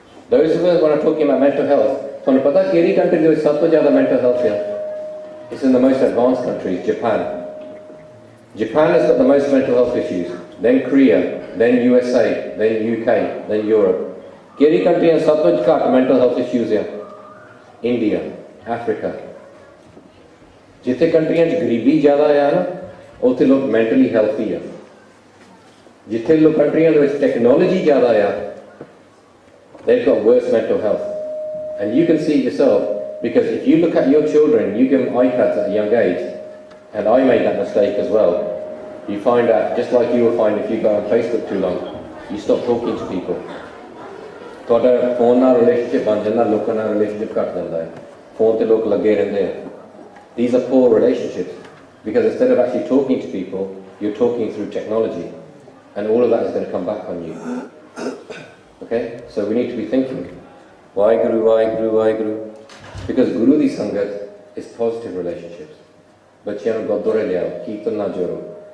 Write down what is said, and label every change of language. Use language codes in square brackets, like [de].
[en] Those of us when I'm talking about mental health, [pa] ਤੁਹਾਨੂੰ ਪਤਾ ਕਿਹੜੀ ਕੰਟਰੀ ਦੇ ਵਿੱਚ ਸਭ ਤੋਂ ਜ਼ਿਆਦਾ mental health ਹੈ? [en] It's in the most advanced countries, Japan. Japan has got the most mental health issues, then Korea, then USA, then UK, then Europe. [pa] ਕਿਹੜੀ ਕੰਟਰੀਆਂ ਸਭ ਤੋਂ ਘੱਟ mental health issues ਹੈ? India, Africa. ਜਿੱਥੇ ਕੰਟਰੀਆਂ 'ਚ ਗਰੀਬੀ ਜ਼ਿਆਦਾ ਆ ਨਾ, ਉੱਥੇ ਲੋਕ mentally healthy ਆ. ਜਿੱਥੇ ਲੋਕ ਕੰਟਰੀਆਂ ਦੇ ਵਿੱਚ ਟੈਕਨੋਲੋਜੀ ਜ਼ਿਆਦਾ ਆ, [en] they've got worse mental health. And you can see it yourself, because if you look at your children, you give them iPads at a young age, and I made that mistake as well, you find out, just like you will find if you go on Facebook too long, you stop talking to people. [pa] ਤੁਹਾਡਾ phone ਨਾਲ relationship ਬਣ ਜਾਂਦਾ, ਲੋਕਾਂ ਨਾਲ relationship ਘੱਟ ਜਾਂਦਾ ਹੈ, phone ਤੇ ਲੋਕ ਲੱਗੇ ਰਹਿੰਦੇ ਆ. [en] These are poor relationships, because instead of actually talking to people, you're talking through technology, and all of that is going to come back on you. Okay, so we need to be thinking, why Guru? Because Guru di Sangat is positive relationships. But you [pa] Gurdwara liao, Kirtan na joro.